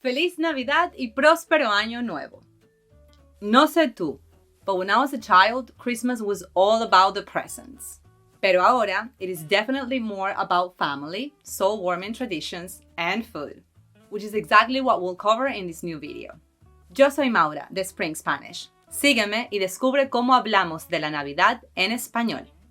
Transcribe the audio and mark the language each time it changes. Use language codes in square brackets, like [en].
[es] Feliz Navidad y próspero año nuevo. No sé tú, [en] but when I was a child, Christmas was all about the presents. [es] Pero ahora, [en] it is definitely more about family, soul-warming traditions, and food, which is exactly what we'll cover in this new video. [es] Yo soy Maura, de Spring Spanish. Sígueme y descubre cómo hablamos de la Navidad en español.